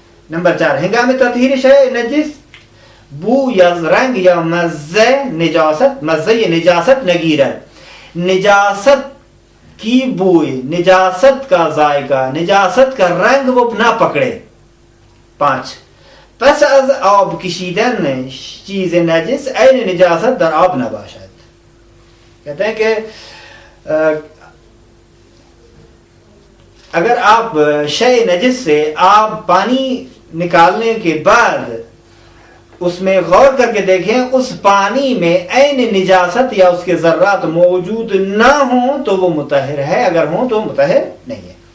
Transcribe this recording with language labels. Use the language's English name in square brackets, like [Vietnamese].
[Urdu] Number 4 [Persian] ہنگام تطہیر شیء نجس بو یا رنگ یا مزہ نجاست، [Urdu] مزہ یہ نجاست نگیرن، نجاست کی بوئی، نجاست کا ذائقہ، نجاست کا رنگ وہ نہ پکڑے. [Persian] 5 پس از آب کشیدن چیز نجس این نجاست در آب نباشد. [Urdu] کہتے ہیں کہ اگر آپ شے نجس سے آپ پانی نکالنے کے بعد اس میں غور کر کے دیکھیں اس پانی میں عین نجاست یا اس کے ذرات موجود نہ ہوں تو وہ مطہر ہے، اگر ہوں تو مطہر نہیں ہے.